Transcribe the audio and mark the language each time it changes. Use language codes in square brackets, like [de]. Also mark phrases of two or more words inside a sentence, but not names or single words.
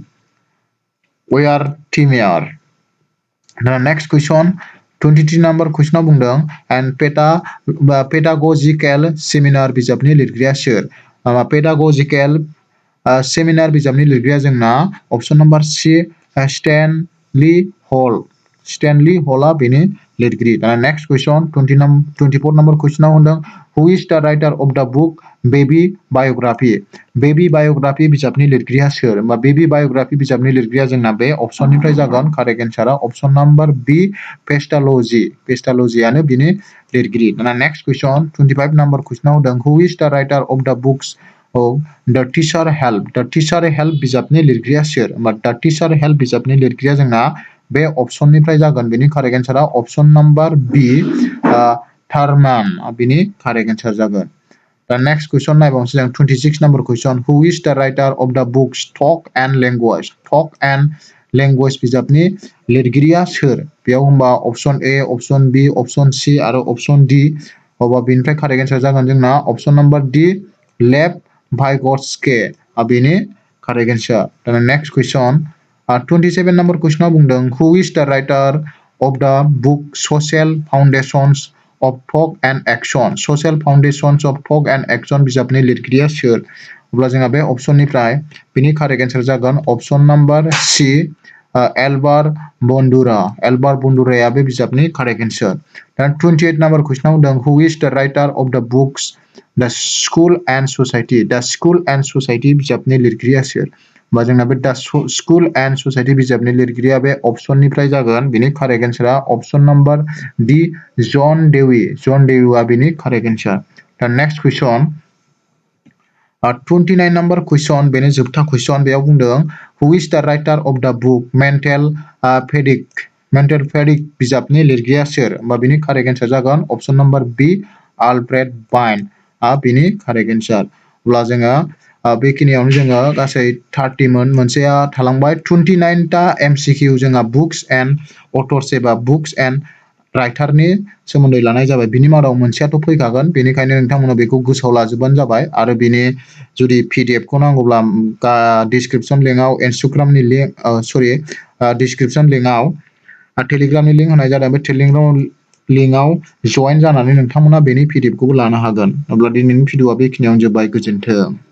[brx] वेयारथिमेयर दाना [en] next question 23 number question-ao [brx] बुंदों [en] and pedagogical seminar [brx] बिजाबनि लिरगिरिया सोर [en] pedagogical seminar [brx] बिजाबनि लिरगिरिया जोंना [en] option number C [brx] स्टैनली हॉलआ बेनि लिरगिरि दाना [en] next question 24 number question-ao [brx] होनदों [en] who is the writer of the book Baby Biography [brx] बिजाबनि लिरगिरिया सोर होमबा [en] Baby Biography [brx] बिजाबनि लिरगिरिया जोंना बे अपशननिफ्राय जागोन [en] correct answer-a option number B Pestalozzi-ano [brx] बिनि लिरगिरि दाना [en] next question 25 number question-ao [brx] होदों [en] who is the writer of the books the teacher help [brx] बिजाबनि लिरगिरिया सोर होमबा [en] the teacher help [brx] बिजाबनि लिरगिरिया जोंना बे अपशननिफ्राय जागोन बेनि [en] correct answer-a option number B Thorman [brx] बिनि [en] correct answer [brx] जागोन दा नेक्स्ट कुइसन नायबावनोसै जों [en] 26 number question who is the writer of the books talk and language [brx] बिजाबनि लिरगिरिया सोर बेयाव होमबा [en] option A option B option C [brx] आरो [en] option D [brx] अबा बेनिफ्राय कारेक्ट एन्सार जागोन जोंना [en] option number D Lev Vygotsky-ke [brx] बेनि [en] correct answer [brx] दाना [en] next question 27 number question-ao [brx] बुंदों [en] who is the writer of the book social foundations of thought and action social foundations of thought and action [brx] बिजाबनि लिरगिरिया सोर अब्ला जोंहा बे अपशननिफ्राय बेनि [en] correct answer [brx] जागोन [en] option number C Albert Bandura-ya [brx] बे बिजाबनि [en] correct answer [brx] दा [en] 28 number question-ao [brx] होनदों [en] who is the writer of the books the school and society [brx] बिजाबनि लिरगिरिया सोर बा जोंना बे [en] the school and society [brx] बिजाबनि लिरगिरिया बे अपशननिफ्राय जागोन बिनि [en] correct answer-a option number D John Dewey-a [brx] बिनि [en] correct answer [brx] दा [en] next question 29 number question [brx] बेनि जोबथा कुइसन बेयाव बुंदों [en] who is the writer of the book mental fatigue [brx] बिजाबनि लिरगिरिया सोर होमबा बिनि [en] correct answer [brx] जागोन [en] option number B Alfred Binet [brx] बिनि [en] correct answer [brx] अब्ला जोङो बेखिनियावनो जोङो गासै 30 मोनसेया थालांबाय 29 टा एमसीक्यू जोंहा [en] books and authors [brx] एबा [en] books and writer-ni [brx] सोमोन्दै लानाय जाबाय बिनि मादाव मोनसेयाथ' फैखागोन बेनिखायनो नोंथांमोना बेखौ गोसोआव लाजोबबानो जाबाय आरो बिनि जुदि पीडीएफ खौ नांगौब्ला [en] description link-ao [brx] इंस्टाग्रामनि [en] link description link-ao [brx] टेलिग्रामनि लिंक होनाय जादों बे टेलिग्राम लिंकआव जয়েन जानानै नोंथांमोना बेनि पीडीएफ खौबो लानो हागोन अब्ला दिनैनि भिडिअआ बेखिनियावनो जोब्बाय गोजोन्थों।